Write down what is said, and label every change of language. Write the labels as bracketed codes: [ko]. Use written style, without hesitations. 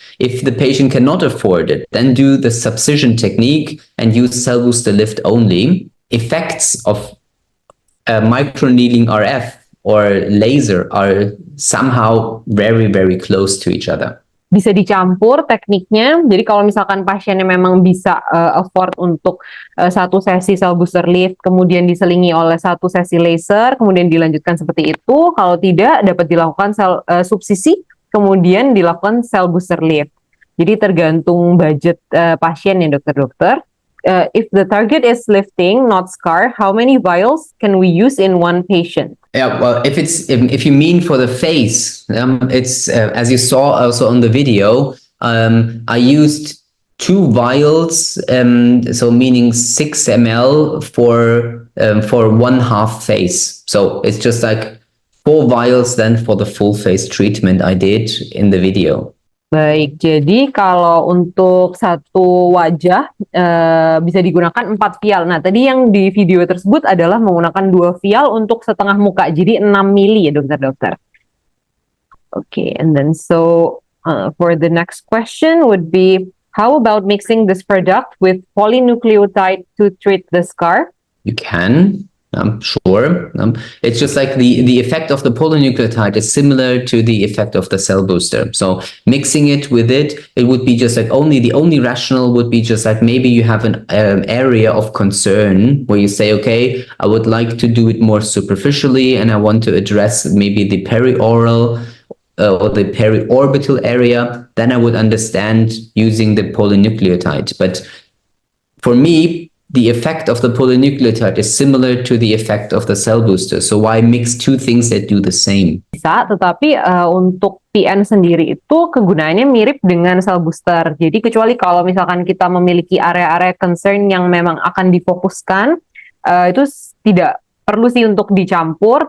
[en] If the patient cannot afford it, then do the subcision technique and use Cellbooster Lift only. Effects of microneedling RF or laser are somehow very, very close to each other. [id] Bisa dicampur tekniknya. Jadi kalau misalkan pasiennya memang bisa afford untuk satu sesi Cellbooster Lift, kemudian diselingi oleh satu sesi laser, kemudian dilanjutkan seperti itu. Kalau tidak, dapat dilakukan subsisi, kemudian dilakukan Cellbooster Lift. Jadi tergantung budget pasien ya, dokter-dokter. [en] If the target is lifting, not scar, how many vials can we use in one patient? Yeah, well, if you mean for the face, it's as you saw also on the video. I used 2 vials, so meaning 6 ml for 1/2 face. So it's just like 4 vials then for the full face treatment I did in the video. [id] Baik, jadi kalau untuk satu wajah bisa digunakan 4 vial. Nah, tadi yang di video tersebut adalah menggunakan 2 vial untuk setengah muka, jadi 6 mili ya dokter-dokter. [en] Okay, and then so for the next question would be, how about mixing this product with polynucleotide to treat the scar? You can. Sure. It's just like the effect of the polynucleotide is similar to the effect of the Cellbooster. So mixing it with it would be just like the only rational would be just like maybe you have an area of concern where you say, okay, I would like to do it more superficially and I want to address maybe the perioral or the periorbital area. Then I would understand using the polynucleotide. But for me, the effect of the polynucleotide is similar to the effect of the Cellbooster. So why mix 2 things that do the same? [id] Bisa, tetapi untuk PN sendiri itu kegunaannya mirip dengan Cellbooster. Jadi kecuali kalau misalkan kita memiliki area-area concern yang memang akan difokuskan, itu tidak perlu sih untuk dicampur.